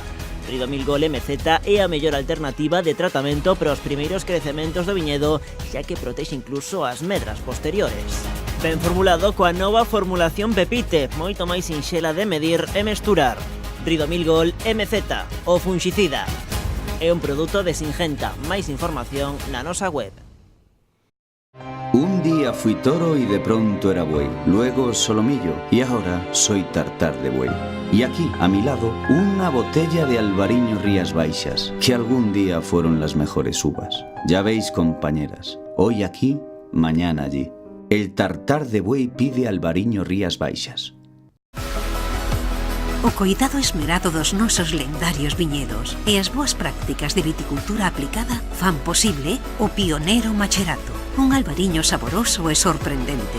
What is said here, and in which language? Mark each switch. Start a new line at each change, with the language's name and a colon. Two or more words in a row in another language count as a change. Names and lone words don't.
Galician: Ridomil Gol MZ é a mellor alternativa de tratamento para os primeiros crecementos do viñedo, xa que protexe incluso as medras posteriores. Ben formulado coa nova formulación Pepite, moito máis sinxela de medir e mesturar. Ridomil Gol MZ, o funxicida. É un produto de Singenta. Máis información na nosa web.
Spanish: Un día fui toro y de pronto era buey, luego solomillo y ahora soy tartar de buey. Y aquí, a mi lado, una botella de Albariño Rías Baixas, que algún día fueron las mejores uvas. Ya veis, compañeras, hoy aquí, mañana allí. El tartar de buey pide Albariño Rías Baixas.
Galician: O coidado esmerado dos nosos lendarios viñedos e as boas prácticas de viticultura aplicada fan posible o pioneiro macherato, un albariño saboroso e sorprendente.